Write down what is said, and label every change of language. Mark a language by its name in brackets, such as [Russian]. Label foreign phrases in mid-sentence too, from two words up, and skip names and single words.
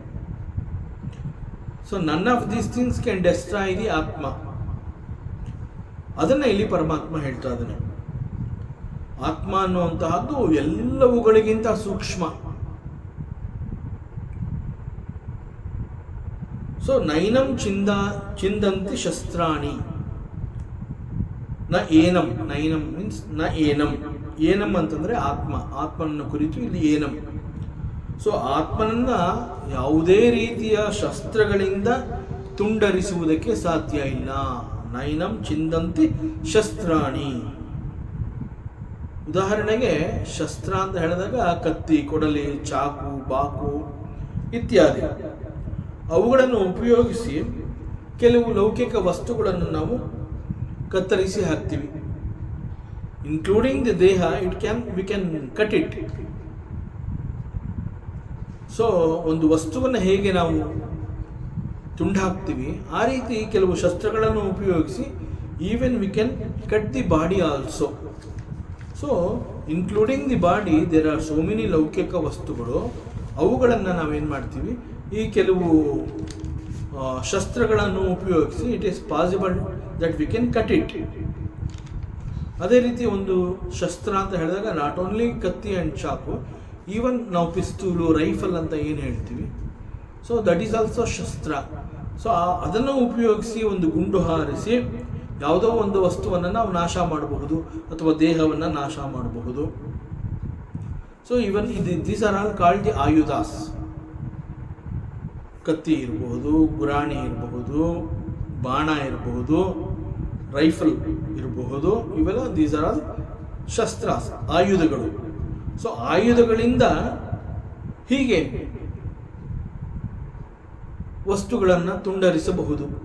[English] So none of these things can destroy the ಆತ್ಮ. [Kannada] ಅದನ್ನ ಇಲ್ಲಿ ಪರಮಾತ್ಮ ಹೇಳ್ತಾ ಇದ್ದಾನೆ. ಆತ್ಮ ಅನ್ನುವಂತಹದ್ದು ಎಲ್ಲವುಗಳಿಗಿಂತ ಸೂಕ್ಷ್ಮ. [Sanskrit] ಸೊ ನೈನಂ ಚಿಂದಂತಿ ಶಸ್ತ್ರಾಣಿ ನ ಏನಂ. [Kannada] ನೈನಂ ಮೀನ್ಸ್ [Sanskrit] ನ ಏನಂ. [Kannada] ಏನಂ ಅಂತಂದ್ರೆ ಆತ್ಮ. ಆತ್ಮನನ್ನು ಕುರಿತು ಇಲ್ಲಿ ಏನಂ. ಸೊ ಆತ್ಮನನ್ನ ಯಾವುದೇ ರೀತಿಯ ಶಸ್ತ್ರಗಳಿಂದ ತುಂಡರಿಸುವುದಕ್ಕೆ ಸಾಧ್ಯ ಇಲ್ಲ. [Sanskrit] ನೈನಂ ಚಿಂದಂತಿ ಶಸ್ತ್ರಾಣಿ. [Kannada] ಉದಾಹರಣೆಗೆ ಶಸ್ತ್ರ ಅಂತ ಹೇಳಿದಾಗ ಕತ್ತಿ, ಕೊಡಲಿ, ಚಾಕು, ಬಾಕು ಇತ್ಯಾದಿ ಅವುಗಳನ್ನು ಉಪಯೋಗಿಸಿ ಕೆಲವು ಲೌಕಿಕ ವಸ್ತುಗಳನ್ನು ನಾವು ಕತ್ತರಿಸಿ ಹಾಕ್ತೀವಿ. [English] Including the ದೇಹ, we can cut it. [Kannada] ಸೊ ಒಂದು ವಸ್ತುವನ್ನು ಹೇಗೆ ನಾವು ತುಂಡು ಹಾಕ್ತೀವಿ, ಆ ರೀತಿ ಕೆಲವು ಶಸ್ತ್ರಗಳನ್ನು ಉಪಯೋಗಿಸಿ [English] even we can cut the body also. So including the body there are so many [Kannada] ಲೌಕಿಕ ವಸ್ತುಗಳು. ಅವುಗಳನ್ನು ನಾವೇನು ಮಾಡ್ತೀವಿ, ಈ ಕೆಲವು ಶಸ್ತ್ರಗಳನ್ನು ಉಪಯೋಗಿಸಿ [English] it is possible that we can cut it. [Kannada] ಅದೇ ರೀತಿ ಒಂದು ಶಸ್ತ್ರ ಅಂತ ಹೇಳಿದಾಗ [English] not only [Kannada] ಕತ್ತಿ ಆ್ಯಂಡ್ ಚಾಕು, ಈವನ್ ನಾವು ಪಿಸ್ತೂಲು, ರೈಫಲ್ ಅಂತ ಏನು ಹೇಳ್ತೀವಿ, [English] so that is also [Kannada] ಶಸ್ತ್ರ. ಸೊ ಅದನ್ನು ಉಪಯೋಗಿಸಿ ಒಂದು ಗುಂಡು ಹಾರಿಸಿ ಯಾವುದೋ ಒಂದು ವಸ್ತುವನ್ನು ನಾವು ನಾಶ ಮಾಡಬಹುದು, ಅಥವಾ ದೇಹವನ್ನು ನಾಶ ಮಾಡಬಹುದು. [English] So even these are all called the ಆಯುಧಾಸ್. [Kannada] ಕತ್ತಿ ಇರಬಹುದು, ಗುರಾಣಿ ಇರಬಹುದು, ಬಾಣ ಇರಬಹುದು, ರೈಫಲ್ ಇರಬಹುದು, ಇವೆಲ್ಲ [English] these are all [Kannada] ಶಸ್ತ್ರಾಸ್, ಆಯುಧಗಳು. ಸೊ ಆಯುಧಗಳಿಂದ ಹೀಗೆ ವಸ್ತುಗಳನ್ನು ತುಂಡರಿಸಬಹುದು.